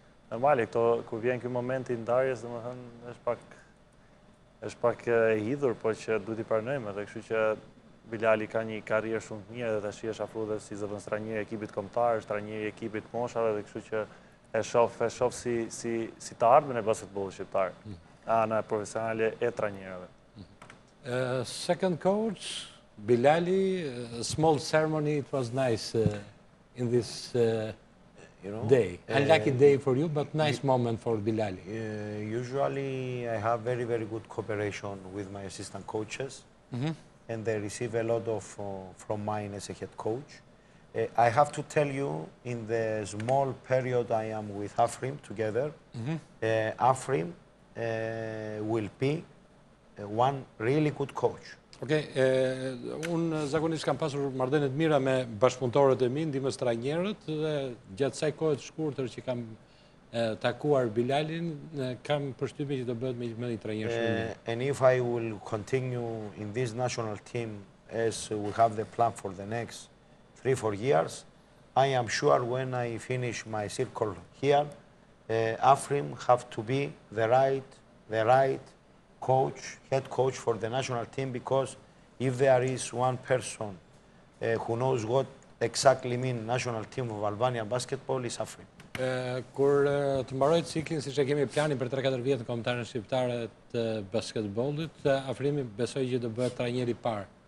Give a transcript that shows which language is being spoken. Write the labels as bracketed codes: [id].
[sq] Normale, kur vjen ky moment I ndarjes, domethënë është pak e hidhur, por që duhet I pranojmë, edhe kështu që Bilali ka një karrierë shumë të mirë dhe tash është afruar si zëvendëstranier I ekipit kombëtar, trajner I ekipit moshave dhe kështu që e shoh si të ardhmen e basketbollit shqiptar, ana profesionale e trajnerëve. [en] Second coach, Bilali, a small ceremony, it was nice in this day. Unlucky day for you, but nice moment for Bilali. Usually I have very, very good cooperation with my assistant coaches, and they receive a lot of from mine as a head coach. I have to tell you, in the small period I am with Afrim together, Afrim will be one really good coach. [sq] Okej, unë zakonisht kam pasur marrëdhënie të mira me bashkëpunëtorët e mi, ndihmës trajnerët dhe gjatë kësaj kohe të shkurtër që kam takuar Bilalin, kam përshtypjen që do bëhet me një trajner shumë mirë. [en] And if I will continue in this national team as we have the plan for the next 3-4 years, I am sure when I finish my circle here, Afrim have to be the right coach, head coach for the national team, because if there is one person who knows what exactly mean national team of Albania basketball is Afrim. [sq] Kur të mbaroj ciklin, siç e kemi planin për 3-4 vjet në kombëtarën shqiptare të basketbollit, Afrimi besoj që do bëhet trajner I parë.